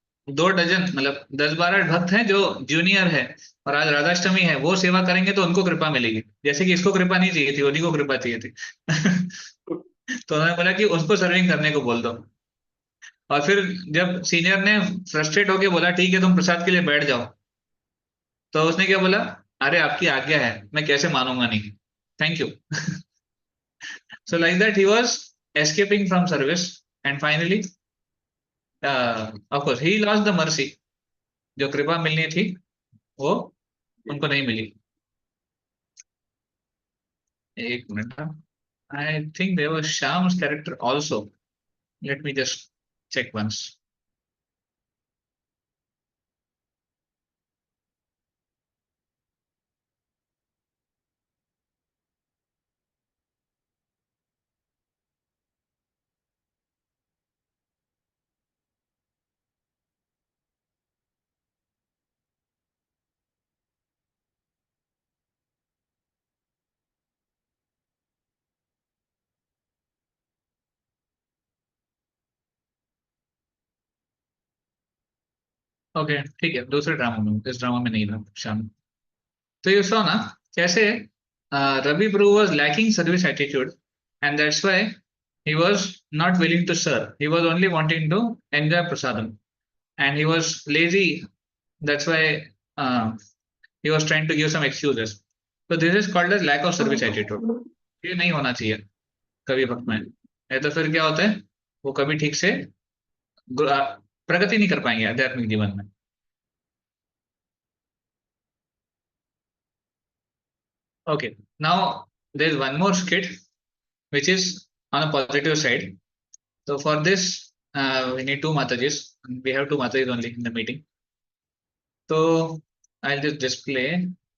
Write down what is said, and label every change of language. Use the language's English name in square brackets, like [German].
[Hindi] 2 dozen मतलब 10-12 भक्त हैं जो जूनियर है और आज राधाष्टमी है, वो सेवा करेंगे तो उनको कृपा मिलेगी, जैसे कि इसको कृपा नहीं चाहिए थी, उन्हीं को कृपा चाहिए थी। तो उन्होंने बोला कि उसको सर्विंग करने को बोल दो। और फिर जब सीनियर ने फ्रस्ट्रेट होके बोला ठीक है तुम प्रसाद के लिए बैठ जाओ, तो उसने क्या बोला, अरे आपकी आज्ञा है, मैं कैसे मानूंगा नहीं, thank you. [English] So like that he was escaping from service and finally of course he lost the mercy, [Hindi] जो कृपा मिलनी थी वो उनको नहीं मिली। एक minute, [English] I think there was Shyam's character also, let me just check once. [Hindi] Okay ठीक है, दूसरे ड्रामा में, इस ड्रामा में नहीं था श्याम। तो ये सो ना कैसे [English] Ravi Prabhu was lacking service attitude and that's why he was not willing to serve, he was only wanting to enjoy prasadam and he was lazy, that's why uh, he was trying to give some excuses. So this is called as lack of service attitude. [Hindi] ये नहीं होना चाहिए कवि भक्त में, नहीं तो फिर क्या होता है, वो कभी ठीक से प्रगति नहीं कर पाएंगे आध्यात्मिक जीवन में। [English] Okay, now there is one more skit which is on a positive side. So for this, we need two Matajis. We have two Matajis only in the meeting. So I'll just display.